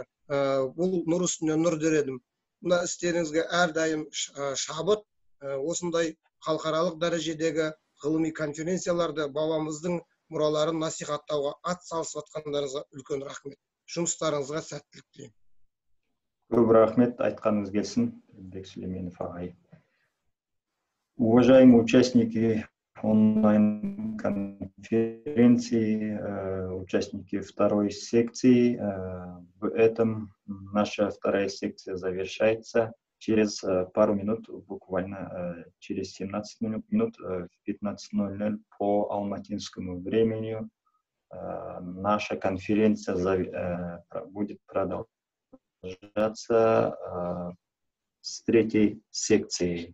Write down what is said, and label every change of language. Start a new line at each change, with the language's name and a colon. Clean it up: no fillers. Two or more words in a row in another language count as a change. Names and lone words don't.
Kazakh: Бұл нұр үстіне нұр дер едім. Мына істеріңізге әрдайым шабыт, осындай халықаралық дәрежедегі ғылыми конференцияларды бабамыздың мұраларын насихаттауға ат салысып жатқандарыңызға үлкен рахмет. Жұмыстарыңызға сәттілік тілеймін. Көп рахмет, айтқаныңыз келсін, Бек Сүлейменов ағай.
Russian: Уважаемые участники онлайн-конференции, участники второй секции, в этом наша вторая секция завершается. Через пару минут, буквально через 17 минут, в 15:00 по алматинскому времени, наша конференция будет продолжаться с третьей секцией.